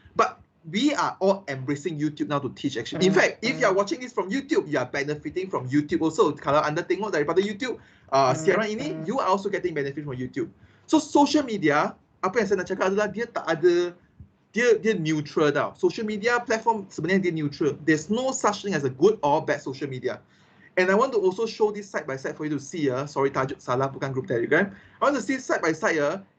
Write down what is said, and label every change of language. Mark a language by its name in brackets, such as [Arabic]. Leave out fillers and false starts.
[English] But we are all embracing YouTube now to teach actually. In fact, if you are watching this from YouTube, you are benefiting from YouTube also. [Malay] Kalau anda tengok daripada YouTube siaran ini, [English] you are also getting benefit from YouTube. So social media, [Malay] apa yang saya nak cakap adalah dia tak ada, dia neutral tau. Social media platform sebenarnya dia neutral. [English] There's no such thing as a good or bad social media. And I want to also show this side by side for you to see. Sorry, [Malay] tajuk salah, bukan group Telegram. [English] I want to see side by side.